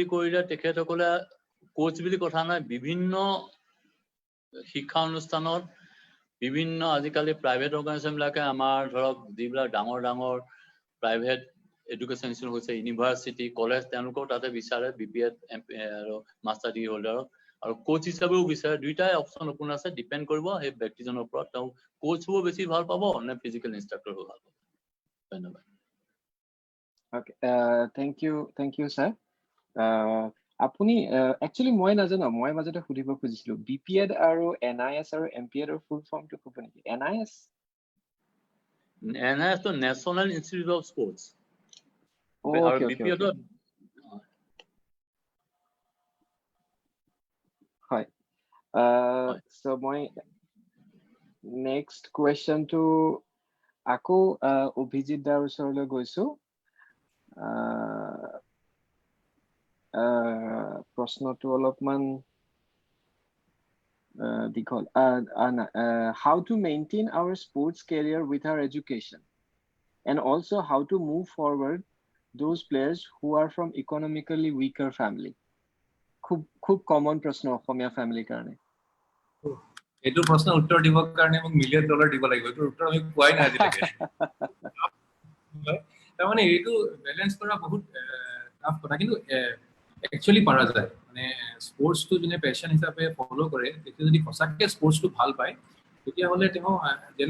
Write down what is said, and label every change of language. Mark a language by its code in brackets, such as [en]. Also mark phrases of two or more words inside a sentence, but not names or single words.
[as] কৰিলে তেখেতসকলে কোচ বুলি কথা নাই বিভিন্ন শিক্ষা অনুষ্ঠানত বিভিন্ন আজিকালি [en] private organization [as] বিলাকে আমাৰ ধৰক যিবিলাক ডাঙৰ [en] private education institute [as] হৈছে [en] university college [as] তেওঁলোকৰ তাতে বিচাৰে BPEd আৰু [en] master degree holder [as] আৰু কোচ হিচাপেও বিচাৰে দুইটাই [en] option open [as] আছে ডিপেন্ড কৰিব সেই ব্যক্তিজনৰ ওপৰত তেওঁ কোচ হ'ব বেছি ভাল পাব নে [en] physical instructor [as] হ'ব ভাল পাব ধন্যবাদ [en] Okay, thank you, sir. [as] Apuni actually মই নাজানো মই মাজতে সুধিব খুজিছিলো BPEd আৰু NIS আৰু MPEd ৰ [en] full form [as] টো ক'ব নেকি NIS তো নেশনাল ইনষ্টিটিউট অফ স্পৰ্টছ আৰু BPEd হয় so মই [en] next question [as] to আকৌ অভিজিত দাৰ ওচৰলৈ গৈছো প্ৰশ্নটো অলপমান দীঘল [en] how to maintain our sports career with our education and also how to move forward those players who are from economically weaker family [as] খুব কমন প্ৰশ্ন অসমীয়া ফ্যামিলিৰ কাৰণে এইটো প্ৰশ্ন উত্তৰ দিবৰ কাৰণে মোক $1 মিলিয়ন দিব লাগিব এইটো উত্তৰ আমি কোৱাই নাই আজিলৈকে তাৰমানে এইটো বেলেন্স কৰা বহুত টাফ কথা কিন্তু একচুয়ালি পাৰা যায় মানে স্পৰ্টছটো যোনে পেশন হিচাপে ফলো কৰে তেতিয়া যদি সঁচাকৈ স্পৰ্টছটো ভাল পায় তেতিয়াহ'লে তেওঁ যেনে